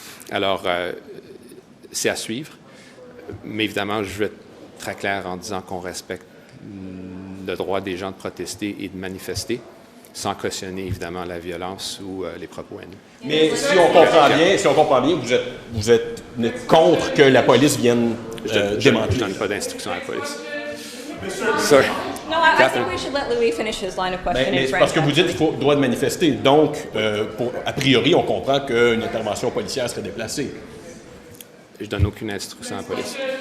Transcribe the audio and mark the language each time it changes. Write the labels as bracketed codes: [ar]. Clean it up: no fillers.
[fr] Alors, c'est à suivre. Mais évidemment, je veux être très clair en disant qu'on respecte le droit des gens de protester et de manifester, sans cautionner évidemment la violence ou les propos haineux. Mais si on comprend bien, vous êtes contre que la police vienne démanteler. Je ne donne pas d'instruction à la police. [en] Sorry. No, I think we should let Louis finish his line of questioning. [fr] Mais c'est parce que vous dites qu'il faut droit de manifester. Donc, a priori, on comprend qu'une intervention policière serait déplacée. Je donne aucune instruction à la police.